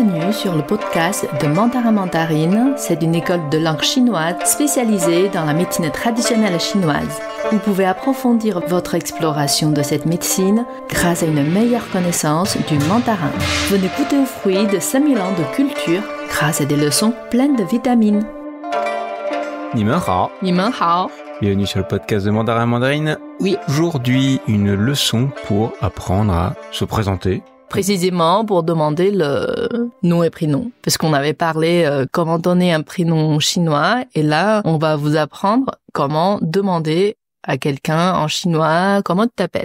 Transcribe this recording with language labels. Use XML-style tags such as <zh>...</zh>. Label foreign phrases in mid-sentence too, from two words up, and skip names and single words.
<fr>bienvenue sur le podcast de Mandarin Mandarine. C'est une école de langue chinoise spécialisée dans la médecine traditionnelle chinoise. Vous pouvez approfondir votre exploration de cette médecine grâce à une meilleure connaissance du mandarin. Venez goûter aux fruits de 5000 ans de culture grâce à des leçons pleines de vitamines.</fr> <zh>你们好，你们好.</zh> <fr>Bienvenue sur le podcast de Mandarin Mandarine. Oui. Aujourd'hui, une leçon pour apprendre à se présenter. Précisément pour demander le nom et prénom. Parce qu'on avait parlé comment donner un prénom chinois. Et là, on va vous apprendre comment demander à quelqu'un en chinois comment tu t'appelles.</fr>